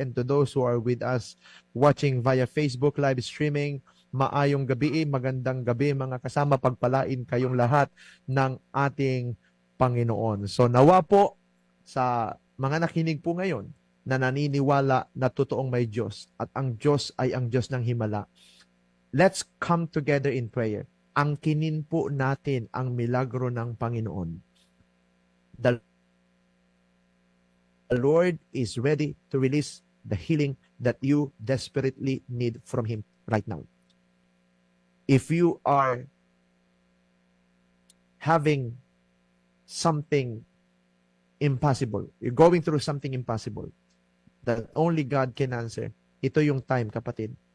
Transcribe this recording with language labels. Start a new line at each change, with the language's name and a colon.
English: And to those who are with us watching via Facebook live streaming,
Cebuano: maayong gabi,
Filipino: magandang gabi mga kasama. Pagpalain kayong lahat ng ating Panginoon. So nawa po sa mga nakinig po ngayon na naniniwala na totoong may Diyos at ang Diyos ay ang Diyos ng himala.
English: Let's come together in prayer.
Filipino: Angkinin po natin ang milagro ng Panginoon.
English: The Lord is ready to release the healing that you desperately need from Him right now. If you are having something impossible, you're going through something impossible that only God can answer,
Filipino: ito yung time, kapatid.